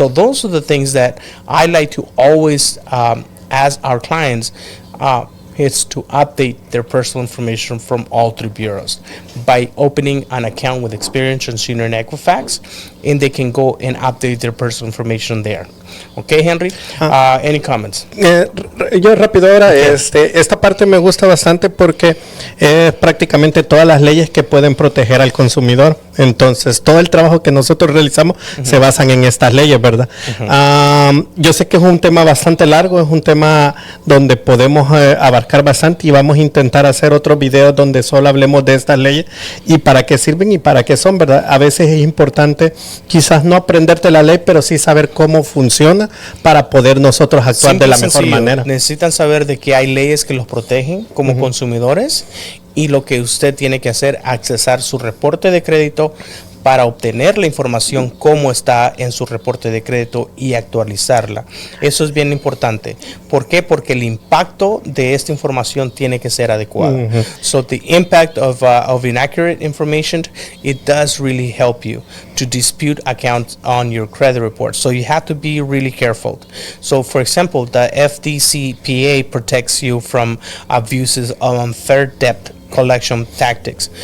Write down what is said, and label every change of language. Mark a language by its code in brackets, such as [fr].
[en] So those are the things that I like to always ask our clients. It's to update their personal information from all three bureaus by opening an account with Experian, TransUnion, and Equifax, and they can go and update their personal information there. Okay, Henry? Any comments? [es] Yo rápido ahora, esta parte me gusta bastante porque prácticamente todas las leyes que pueden proteger al consumidor. Entonces, todo el trabajo que nosotros realizamos se basan en estas leyes, ¿verdad? Yo sé que es un tema bastante largo, es un tema donde podemos abarcar bastante y vamos a intentar hacer otros videos donde solo hablemos de estas leyes y para qué sirven y para qué son, ¿verdad? A veces es importante quizás no aprenderte la ley, pero sí saber cómo funciona para poder nosotros actuar de la mejor manera. Necesitan saber de que hay leyes que los protegen como consumidores y lo que usted tiene que hacer, accesar su reporte de crédito para obtener la información cómo está en su reporte de crédito y actualizarla. Eso es bien importante. ¿Por qué? Porque el impacto de esta información tiene que ser adecuado. [en] So the impact of inaccurate information, it does really help you to dispute accounts on your credit report. So you have to be really careful. So for example, the FDCPA protects you from abuses of unfair debt collection tactics.